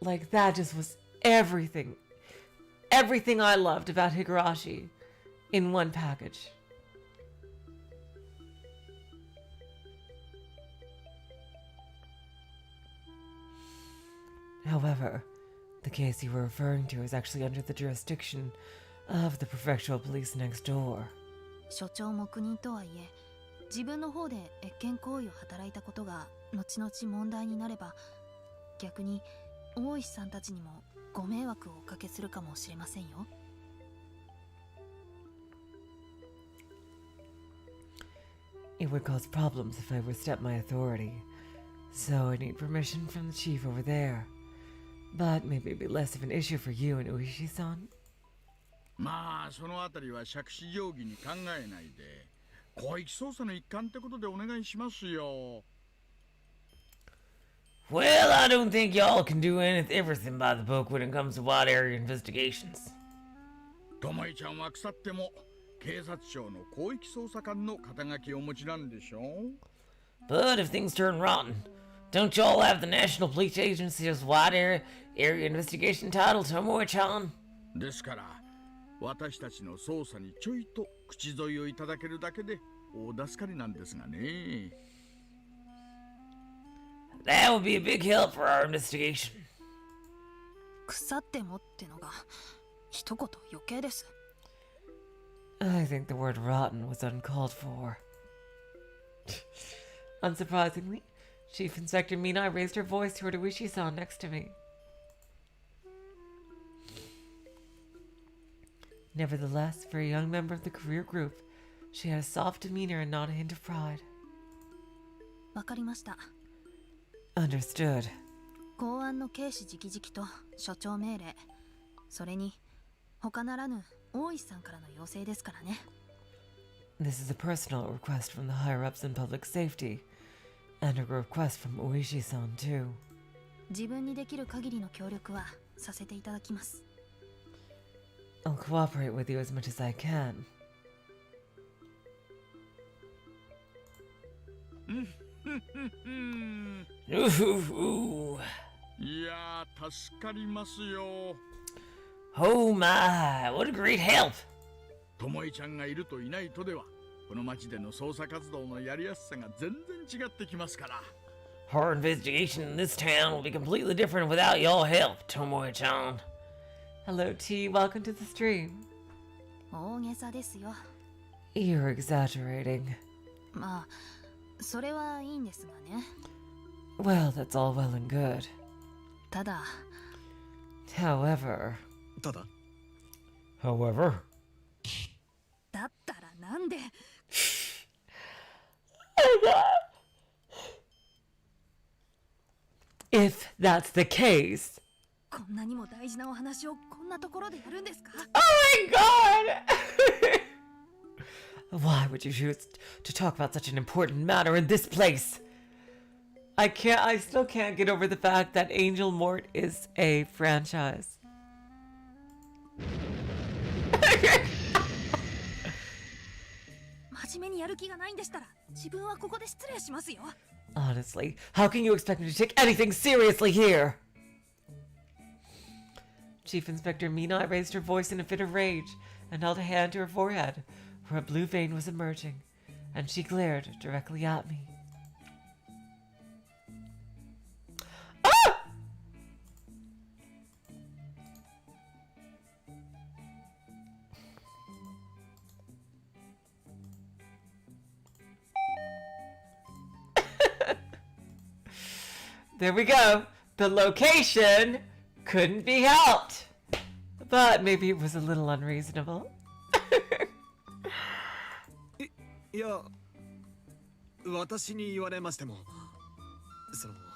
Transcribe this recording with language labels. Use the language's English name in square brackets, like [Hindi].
[English] That just was everything. Everything I loved about Higurashi in one package. However, the case you were referring to is actually under the jurisdiction of the prefectural police next door. [Japanese] 所長黙認とはいえ、自分の方で越権行為を働いたことが後々問題になれば、逆に大石さんたちにもご迷惑をおかけするかもしれませんよ。 [English] It would cause problems if I overstepped my authority, so I need permission from the chief over there. But maybe it'd be less of an issue for you and Uishi-san. [Japanese] まあそのあたりは杓子定規に考えないで広域捜査の一環ってことでお願いしますよ。 [English] Well, I don't think y'all can do everything by the book when it comes to wide area investigations. [Japanese] ともえちゃんは腐っても警察庁の広域捜査官の肩書きをお持ちなんでしょ。 [English] But if things turn rotten, don't y'all have the National Police Agency's wide area investigation title, Tomoe-chan? [Japanese] ですから私たちの捜査にちょいと口添えをいただけるだけで大助かりなんですがね。 [English] That would be a big help for our investigation. [Japanese] 腐ってもってのが一言余計です。 [English] I think the word rotten was uncalled for. Unsurprisingly, Chief Inspector Mina raised her voice toward Uishi-san next to me. Nevertheless, for a young member of the career group, she had a soft demeanor and not a hint of pride. [Japanese] わかりました。 [English] Understood. [Japanese] 公安の警視直々と所長命令、それに他ならぬ大石さんからの要請ですからね。 [English] This is a personal request from the higher-ups in public safety, and a request from Uishi-san too. [Japanese] 自分にできる限りの協力はさせていただきます。 [English] I'll cooperate with you as much as I can. うん Ooh. [Japanese] いやー、助かりますよ。 [English] Oh my, what a great help! [Japanese] ともえちゃんがいるといないとでは、この町での捜査活動のやりやすさが全然違ってきますから。 [English] Our investigation in this town will be completely different without your help, Tomoe-chan. Hello, T. Welcome to the stream. [Japanese] 大げさですよ。 [English] You're exaggerating. [Japanese] まあそれはいいんですがね。 [English] Well, that's all well and good. [Japanese] ただ [English] However, [Japanese] ただ [English] However, [Japanese] だったらなんで [English] if that's the case, [Japanese] こんなにも大事なお話をこんなところでやるんですか？ [English] oh my god! Why would you choose to talk about such an important matter in this place? I still can't get over the fact that Angel Mort is a franchise. [Japanese] 真面目にやる気がないんでしたら自分はここで失礼しますよ。 [English] Honestly, how can you expect me to take anything seriously here? Chief Inspector Mina raised her voice in a fit of rage and held a hand to her forehead, where a blue vein was emerging, and she glared directly at me. Ah! There we go. The location couldn't be helped. But maybe it was a little unreasonable. [Japanese] いや私に言われましてもその